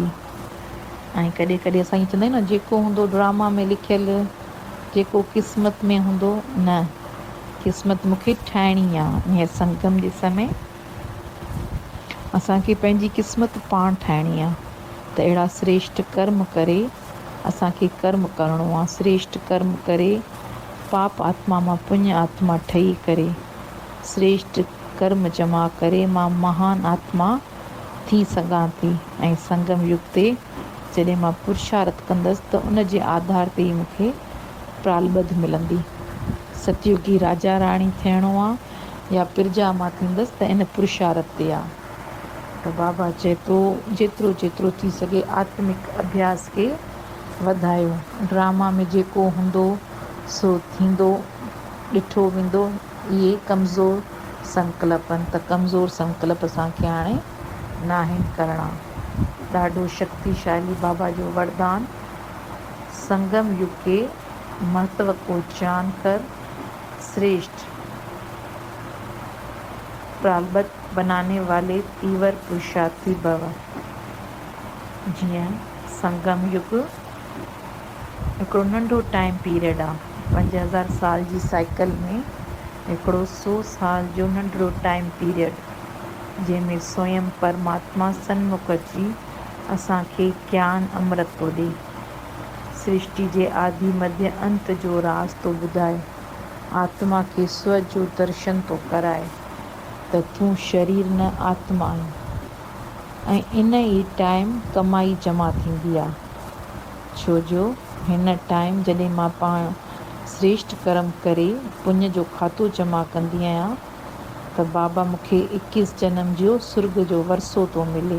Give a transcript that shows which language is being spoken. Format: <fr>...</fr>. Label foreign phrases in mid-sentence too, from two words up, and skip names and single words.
<sd>ऐं कॾहिं कॾहिं असां ईअं चवंदा आहियूं न, जेको हूंदो ड्रामा में लिखियलु, जेको क़िस्मत में हूंदो, न, क़िस्मत मूंखे ठाहिणी आहे। हींअर संगम जे समय असांखे पंहिंजी क़िस्मत पाण ठाहिणी आहे। त अहिड़ा श्रेष्ठ कर्म करे असांखे कर्म करिणो आहे। श्रेष्ठ कर्म करे पाप आत्मा मां पुण्य आत्मा ठही करे, श्रेष्ठ कर्म जमा करे मां महान आत्मा थी सघां थी। ऐं संगम युग ते जॾहिं मां पुरुषार्थ कंदसि त उन जे आधार ते ई मूंखे प्रालबद्ध मिलंदी। सतयुगी राजा राणी थियणो आहे या प्रजा मां थींदसि त इन पुरुषार्थ ते आहे। त बाबा चए थो, जेतिरो जेतिरो थी सघे आत्मिक अभ्यास खे वधायो। ड्रामा में जेको हूंदो सो थींदो, ॾिठो वेंदो। इहे कमज़ोर संकल्पनि, त कमज़ोर संकल्प असांखे हाणे न आहिनि करणा। ॾाढो शक्तिशाली बाबा जो वरदान,</sd> <hi>संगम युग के महत्व को जानकर श्रेष्ठ प्रालबद्ध बनाने वाले तीव्र पुरुषार्थी भव।</hi> <sd>जीअं संगम युग हिकिड़ो नंढो</sd> <en>time period</en> <sd>आहे, 5000 साल जी साइकिल में हिकिड़ो 100 साल जो नंढिड़ो</sd> <en>time period,</en> <sd>जंहिंमें स्वयं परमात्मा सन्मुख अची असांखे ज्ञान अमृत थो ॾिए, सृष्टि जे आदि मध्य अंत जो राज़ थो ॿुधाए, आत्मा खे स्व जो दर्शन थो कराए त तूं शरीर न आत्मा आहीं। ऐं इन ई टाइम कमाई जमा थींदी आहे, छो जो हिन टाइम जॾहिं मां पाण श्रेष्ठ कर्म करे पुण्य जो खातो जमा कंदी आहियां त बाबा मूंखे 21 जनम जो सुर्ग जो वरसो थो मिले।</sd>